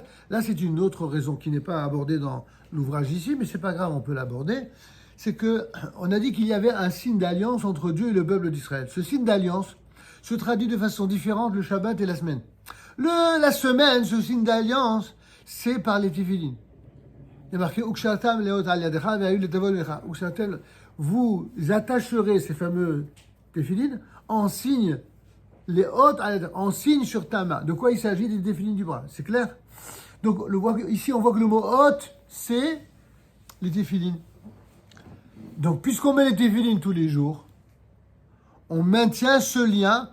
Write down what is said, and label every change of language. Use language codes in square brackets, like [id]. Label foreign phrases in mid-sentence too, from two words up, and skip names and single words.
[fr] Là, c'est une autre raison qui n'est pas abordée dans l'ouvrage ici, mais c'est pas grave, on peut l'aborder. C'est que on a dit qu'il y avait un signe d'alliance entre Dieu et le peuple d'Israël. Ce signe d'alliance se traduit de façon différente le Shabbat et la semaine. La semaine, ce signe d'alliance, c'est par les téphilines. Il y a marqué [he] וקשרתם לאות על ידך והיו לטבול לך. Ukshatam, [fr] vous attacherez ces fameux téphilines en signe, les hautes, en signe sur ta main. De quoi il s'agit? Des téphilines du bras. C'est clair? Donc, ici, on voit que le mot haute, c'est les téphilines. Donc, puisqu'on met les téphilines tous les jours, on maintient ce lien.